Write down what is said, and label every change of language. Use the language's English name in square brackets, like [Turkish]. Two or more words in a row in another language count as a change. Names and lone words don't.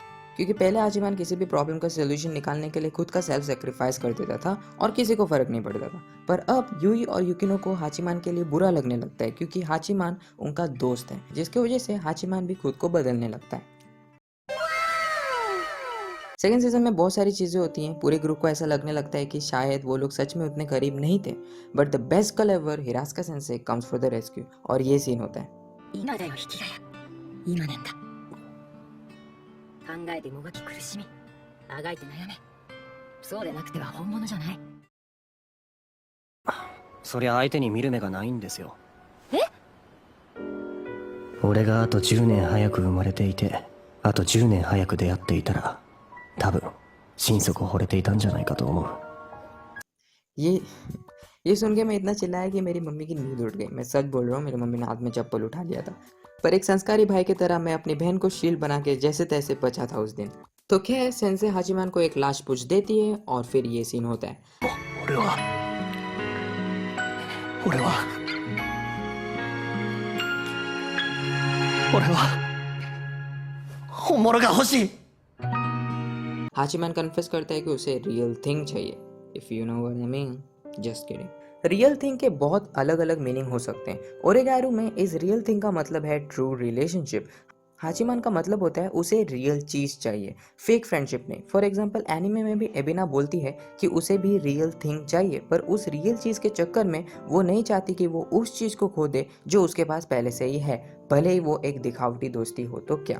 [Hindi] क्योंकि पहले हाचिमान किसी भी प्रॉब्लम का सोल्यूशन निकालने के लिए खुद का [English] self sacrifice [Hindi] कर देता था और किसी को फर्क नहीं पड़ता था, पर अब यूई और यूकिनो को हाचिमान के लिए बुरा लगने लगता है क्योंकि हाचिमान उनका दोस्त है, जिसकी वजह से हाचिमान भी खुद को बदलने लगता है। सेकेंड सीजन में बहुत सारी चीज़ें होती हैं। पूरे ग्रुप को ऐसा लगने लगता है कि शायद वो लोग सच में उतने करीब नहीं थे, [English] but the best kal ever, Hiraska sensei comes for the rescue, [Hindi] और ये सीन होता है। [Japanese] 考えてもがき苦しみ、あがいて悩め。そうでなくては本物じゃない。そりゃ相手に見る目がないんですよ。え？俺があと10年早く生まれていて、あと10年早く出会っていたら、多分心底惚れていたんじゃないかと思う。 [Hindi] ये सुन के मैं इतना चिल्लाया कि मेरी मम्मी की नींद उड़ गई। मैं सच बोल रहा हूँ, मेरी मम्मी ने हाथ में चप्पल उठा लिया था। पर एक संस्कारी भाई की तरह मैं अपनी बहन को शील्ड बना के जैसे तैसे बचा था उस दिन। तो खैर, सेंसे हाचिमान को एक लाश पूछ देती है और फिर ये सीन होता है। 俺は本物が欲しい。 हाचिमान कन्फेस करता है कि उसे [English] real thing [Hindi] चाहिए। [English] If you know what I mean, just kidding. real thing [Hindi] के बहुत अलग अलग मीनिंग हो सकते हैं। ओरेगारू में इस [English] real thing [Hindi] का मतलब है [English] true relationship. [Hindi] हाचिमान का मतलब होता है उसे रियल चीज़ चाहिए, [English] fake friendship [Hindi] नहीं। [English] for example, [Hindi] एनिमे में भी एबिना बोलती है कि उसे भी [English] real thing [Hindi] चाहिए, पर उस रियल चीज़ के चक्कर में वो नहीं चाहती कि वो उस चीज़ को खो दे जो उसके पास पहले से ही है, भले ही वो एक दिखावटी दोस्ती हो तो क्या।